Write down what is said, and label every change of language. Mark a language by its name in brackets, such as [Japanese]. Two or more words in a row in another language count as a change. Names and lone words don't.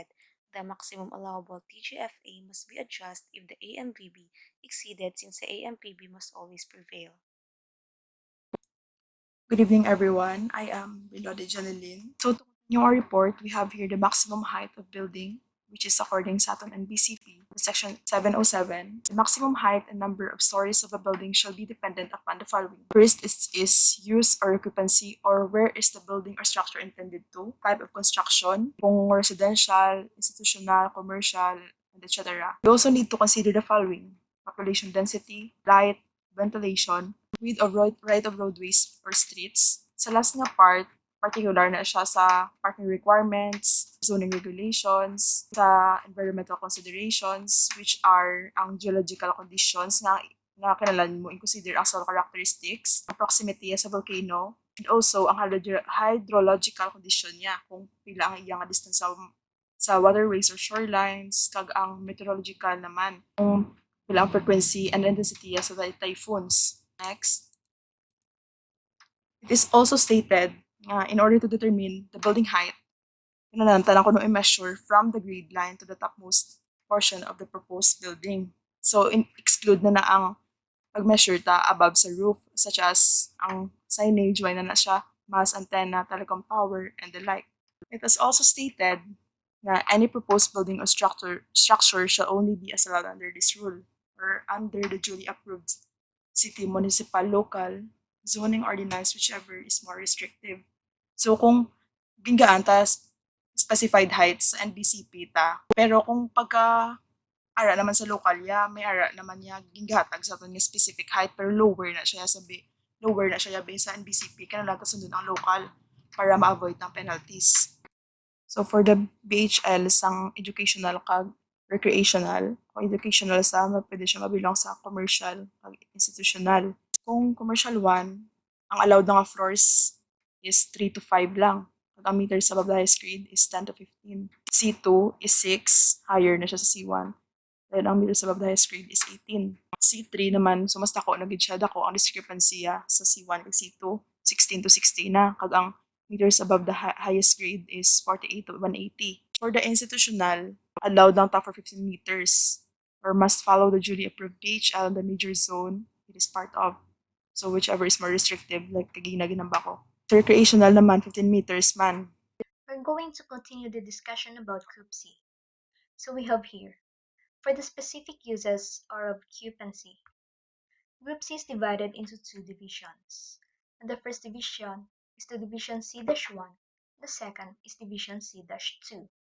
[English] The maximum allowable TGFA must be adjusted if the AMVB exceeded since the AMVB must always prevail. Good evening, everyone. I am Bilode Janelin. So, to continue our report, we have here the maximum height of building, which is according [Hiligaynon] sa aton [English] NBCP, section 707. The maximum height and number of stories of a building shall be dependent upon the following. First is use or occupancy, or where is the building or structure intended to, type of construction, kung residential, institutional, commercial, and etc. We also need to consider the following: population density, light, ventilation, width of right of roadways or streets. [Hiligaynon] Sa last nga part, particular na siya sa [English] parking requirements, zoning regulations, [Hiligaynon] sa [English] environmental considerations, which are [Hiligaynon] ang [English] geological conditions [Hiligaynon] nga kinahanglan mo i-consider ang [English] soil characteristics, [Hiligaynon] ang proximity sa volcano, [English] and also [Hiligaynon] ang [English] hydrological condition [Hiligaynon] niya, kung pila ang iyang distance sa [English] waterways or shorelines, [Hiligaynon] kag ang meteorological naman, kung pila ang [English] frequency and intensity [Hiligaynon] sa typhoons. [English] Next, it is also stated in order to determine the building height, [Hiligaynon] kinahanglan ko no i-measure [English] from the grade line to the topmost portion of the proposed building. [Hiligaynon] So, exclude na ang pag-measure ta above sa roof, [English] such as [Hiligaynon] ang signage, why na siya, [English] mast, antenna, telecom tower, and the like. It is also stated na any proposed building or structure shall only be as allowed under this rule or under the duly approved city, municipal, local zoning ordinance, whichever is more restrictive. [Hiligaynon] So kung gingaan ta [English] specified heights [Hiligaynon] sa NBCP ta, pero kung pagka ara naman sa local ya, may ara naman niya gingatag sa aton nga [English] specific height [Hiligaynon] pero lower na siya based sa NBCP, kinahanglan ta sundon ang local para ma-avoid ng penalties. So for the BHL, sang educational kag recreational. Kung educational sa, pwede siya mabilang sa commercial kag institutional. Kung commercial 1, ang allowed na nga floors is 3 to 5 lang. Kag ang [English] meters above the highest grade [Hiligaynon] is 10 to 15. C2 is 6, higher na siya sa C1. [English] Then ang meters above the highest grade is 18. [Hiligaynon] C3 naman, so mas dako na gid siya, dako ang discrepancy sa C1 ug C2, 16 to 60 na. [English] Kag ang meters above the highest grade is 48 to 180. For the institutional, [Hiligaynon] allowed lang ta [English] for 15 meters or must follow the duly approved PHL in the major zone it is part of. So whichever is more restrictive, like ginamba ko. So recreational naman, 15 meters man. We're going to continue the discussion about Group C. So we have here, for the specific uses or occupancy, Group C is divided into two divisions. And the first division is the division C-1, the second is division C-2.